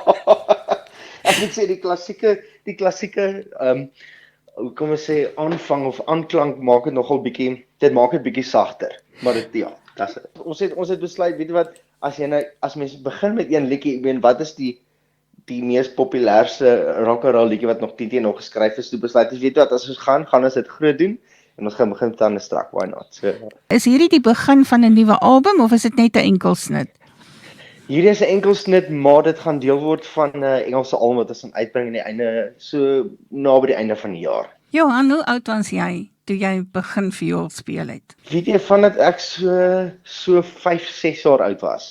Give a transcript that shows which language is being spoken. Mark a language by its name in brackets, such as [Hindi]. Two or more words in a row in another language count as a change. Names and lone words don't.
[Afrikaans] Ek moet sê die klassieke hoe kom ons sê aanvang of aanklank maak dit nogal bietjie sagter. Maar dit ons het besluit, weet jy wat, as mense begin met een liedjie, ek meen wat is die mees populairste [English] rock and roll [Afrikaans] liedjie wat nog teen nog geskryf is, toe besluit ons, weet jy wat, as ons gaan ons dit groot doen en ons gaan begin met Thunderstruck, [English] why not? [Afrikaans] So, Is hierdie die begin van 'n nuwe album of is dit net 'n enkelsnit? Hierdie is 'n enkelsnit, maar dit gaan deel word van 'n Engelse album wat ons gaan uitbring aan die einde, so naby die einde van die jaar. Johan, hoe oud was jy toe jy begin viool speel het? Weet jy, vandat ek so 5, 6 jaar oud was.